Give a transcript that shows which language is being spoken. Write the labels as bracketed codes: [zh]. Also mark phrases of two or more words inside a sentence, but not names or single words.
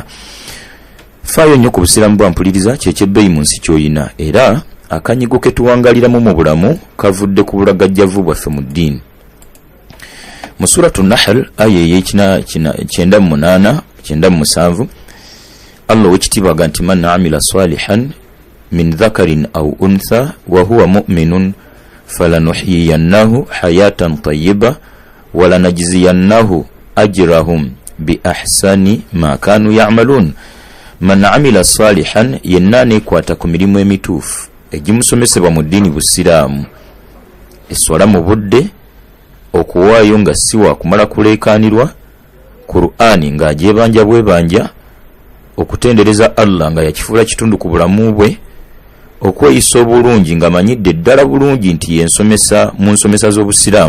[lg] Faayo nnyo ku busiraamu bwampuliriza ky'ekyebbeeyi mu nsi ky'oyina era akanyigo ke tuwangaliramu mu bulamu kavudde ku bulagajjavu bwaffe mu ddiini. Mu suratu Nahl aya ey'97 Allah w'ekitiibwa aga nti [ar] من عمل صالحا من ذكر أو أنثى وهو مؤمن فلنحيينه حياة طيبة ولنجزينهم أجرهم بأحسن ما كانوا يعملون. من عمل صالحا [lg] yenna nekwata ku mirimu emituufu egimusomesebwa mu ddiini busiraamu, eswala mu budde, okuwaayo nga si wa kumala kuleekaanirwa, Qur'ani ng'agyebanja bwebanja, okutendereza Allah nga yakifuula kitundu ku bulamu bwe, okweyisa obulungi ng'amanyidde ddala bulungi nti yensomesa mu nsomesa z'obusiraamu.